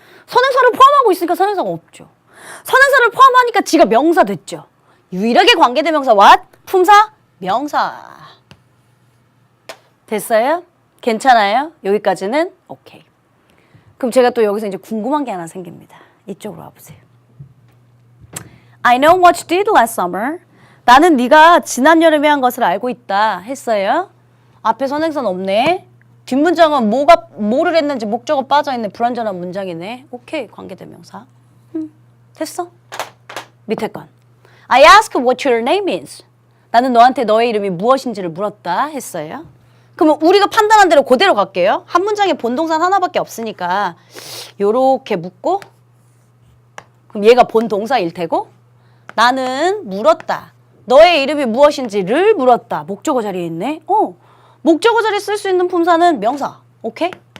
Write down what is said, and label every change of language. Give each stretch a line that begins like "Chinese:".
Korean: 선행사를 포함하고 있으니까 선행사가 없죠. 선행사를 포함하니까 지가 명사 됐죠. 유일하게 관계대명사 what? 품사? 명사. 됐어요? 괜찮아요? 여기까지는 오케이. 그럼 제가 또 여기서 이제 궁금한 게 하나 생깁니다. 이쪽으로 와보세요.
English: I know what you did last summer.
Korean: 나는 네가 지난 여름에 한 것을 알고 있다 했어요. 앞에 선행사는 없네. 뒷문장은 뭐를 했는지 목적어 빠져있는 불완전한 문장이네. 오케이, 관계대명사. 됐어. 밑에 건.
English: I asked what your name is.
Korean: 나는 너한테 너의 이름이 무엇인지를 물었다 했어요. 그러면 우리가 판단한 대로 그대로 갈게요. 한 문장에 본동사 하나밖에 없으니까 요렇게 묻고 그럼 얘가 본동사일 테고 나는 물었다. 너의 이름이 무엇인지를 물었다. 목적어 자리에 있네. 목적어 자리에 쓸 수 있는 품사는 명사. 오케이?